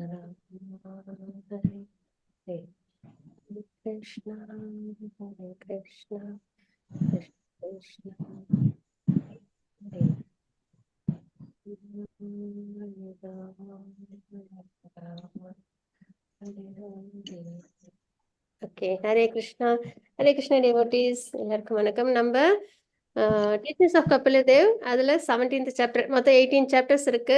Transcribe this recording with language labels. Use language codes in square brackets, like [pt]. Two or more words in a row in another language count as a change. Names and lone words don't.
[ta] Rama Hare Krishna Hare Krishna Krishna Krishna Hare ஓகே. ஹரே கிருஷ்ணா. ஹரே கிருஷ்ணா டிவோட்டீஸ் எல்லாருக்கும் வணக்கம். நம்ம டீச்சர்ஸ் ஆஃப் கபிலதேவ் அதில் 17th சாப்டர், மொத்தம் 18 சாப்டர்ஸ் இருக்கு.